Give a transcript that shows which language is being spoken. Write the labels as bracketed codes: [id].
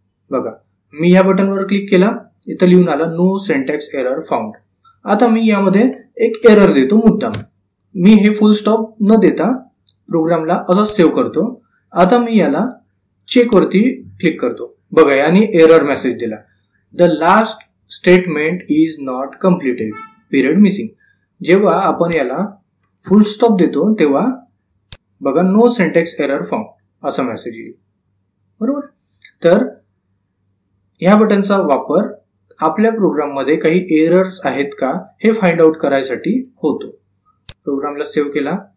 [mr] बघा, मी या बटनवर क्लिक केला, इथं लिहून आला [en] No syntax error found. [mr] आता मी यामध्ये एक एरर देतो मुद्दाम. मी हे फुल स्टॉप न देता प्रोग्रामला असंच सेव्ह करतो. आता मी याला चेक वरती क्लिक करतो. बघा, याने एरर मेसेज दिला. [en] The last statement is not completed, period missing. [mr] जेव्हा आपण याला फुल स्टॉप देतो तेव्हा बघा [en] no syntax error found [mr] असा मेसेज येईल. बरोबर. तर या बटनचा वापर आपल्या प्रोग्राममध्ये काही एरर्स आहेत का हे फाइंड आउट करायसाठी होतो. प्रोग्रामला सेव्ह केला.